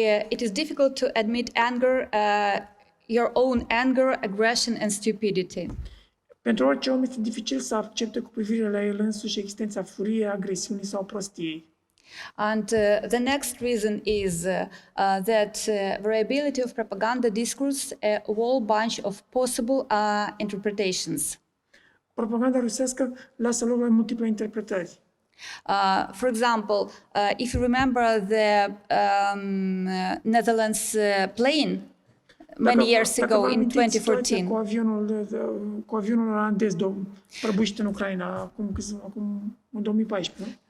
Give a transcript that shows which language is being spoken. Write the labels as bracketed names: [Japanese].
[English] It is difficult to admit anger, your own anger, aggression and stupidity. [Romanian] Pentru orice om este dificil să accepte cu privire la el însuși existența furiei, agresiunii sau prostiei. [English] And the next reason is that variability of propaganda discourse, a whole bunch of possible interpretations. [Romanian] Propaganda rusească lasă loc la multiple interpretări. [English] For example, if you remember the Netherlands plane many years ago in 2014. [Romanian] Cu avionul olandez prăbușit în Ucraina acum în 2014.